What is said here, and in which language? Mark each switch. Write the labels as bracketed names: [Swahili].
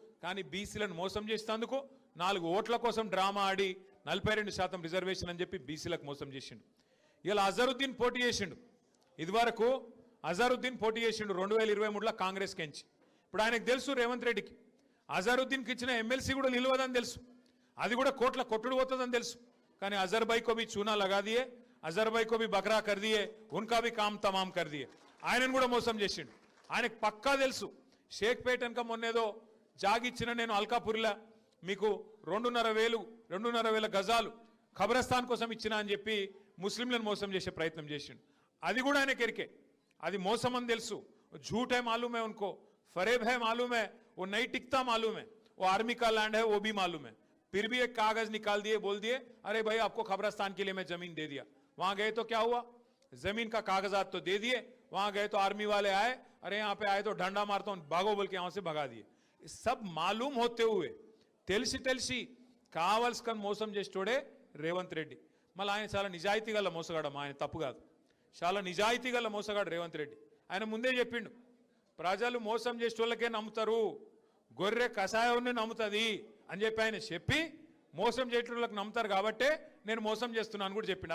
[Telugu] కానీ బీసీలను మోసం చేసేందుకు 4 ఓట్ల కోసం డ్రామా ఆడి 42% రిజర్వేషన్ అని చెప్పి బీసీలకు మోసం చేసిండు. ఇలా అజరుద్దీన్ పోటీ చేసిండు. ఇదివరకు అజరుద్దీన్ పోటీ చేసిండు 2023లో కాంగ్రెస్కి ఎంచి. ఇప్పుడు ఆయనకు తెలుసు రేవంత్ రెడ్డికి అజరుద్దీన్కి ఇచ్చిన ఎమ్మెల్సీ కూడా నిలవదని తెలుసు, అది కూడా కోట్ల కొట్టుడు పోతుందని తెలుసు. కానీ అజర్ భాయ్ [Hindi] को भी चूना लगा दिए, [Telugu] అజర్ భాయ్ [Hindi] को भी बकरा कर दिए, उनका भी काम तमाम कर दिए. [Telugu] ఆయనను కూడా మోసం చేసిండు. ఆయనకు పక్కా తెలుసు. షేక్పేట్ వెనక మొన్నేదో జాగిచ్చిన నేను అల్కాపురిలా మీకు 2,500 గజాలు ఖబరస్థాన్ కోసం ఇచ్చిన అని చెప్పి ముస్లింలను మోసం చేసే ప్రయత్నం చేసిండు. అది కూడా ఆయనకి ఎరికే, అది మోసం అని తెలుసు. [Hindi] झूठ है मालूम है उनको, फरेब है मालूम है, वो नहीं टिकता मालूम है, वो आर्मी का लैंड है वो भी मालूम है. फिर भी एक कागज निकाल दिए, बोल दिए अरे भाई आपको खबरस्तान के लिए मैं जमीन दे दिया. वहां गए तो क्या हुआ, जमीन का कागजात तो दे दिए. वहां गए तो आर्मी वाले आए, अरे यहाँ पे आए तो डंडा मारता हूं भागो बोल के यहां से भगा दिए. सब मालूम होते हुए [Telugu] తెలిసి కావాల్సుకొని మోసం చేసేటోడే రేవంత్ రెడ్డి. మళ్ళీ ఆయన చాలా నిజాయితీ గల మోసగాడు. ఆయన తప్పు కాదు, చాలా నిజాయితీ గల మోసగాడు రేవంత్ రెడ్డి. ఆయన ముందే చెప్పిండు, ప్రజలు మోసం చేసేటోళ్ళకే నమ్ముతారు, గొర్రె కషాయాన్ని నమ్ముతుంది అని చెప్పి ఆయన చెప్పి మోసం చేసేటోళ్ళకి నమ్ముతారు కాబట్టే నేను మోసం చేస్తున్నాను కూడా చెప్పిండు.